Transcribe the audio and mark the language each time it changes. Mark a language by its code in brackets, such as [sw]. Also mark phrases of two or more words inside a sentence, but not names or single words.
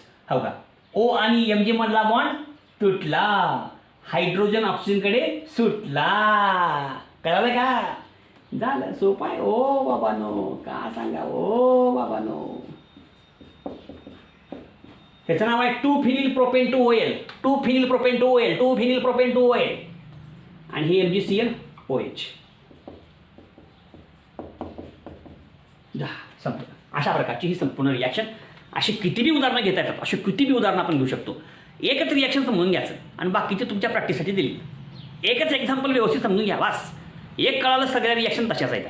[mr] हो का, O आणि Mg मधला बॉन्ड तुटला, हायड्रोजन ऑक्सिजनकडे सुटला. कळलं का? झालं. सोपं आहे ओ बाबानो, का सांगा ओ बाबानो. ह्याचं नाव आहे [en] 2-phenyl propane 2OL 2-phenyl propane 2OL 2-phenyl propane 2OL [mr] आणि हे MgCl OH. संपलं. अशा प्रकारची ही संपूर्ण रिॲक्शन. अशी किती बी उदाहरणं घेता येतात, अशी किती बी उदाहरणं आपण घेऊ शकतो. एकच रिॲक्शन समजून घ्यायचं आणि बाकीचे तुमच्या प्रॅक्टिससाठी दिली. एकच एक्झाम्पल व्यवस्थित समजून घ्या वास. एक कळालं सगळ्या रिॲक्शन तशाच आहेत.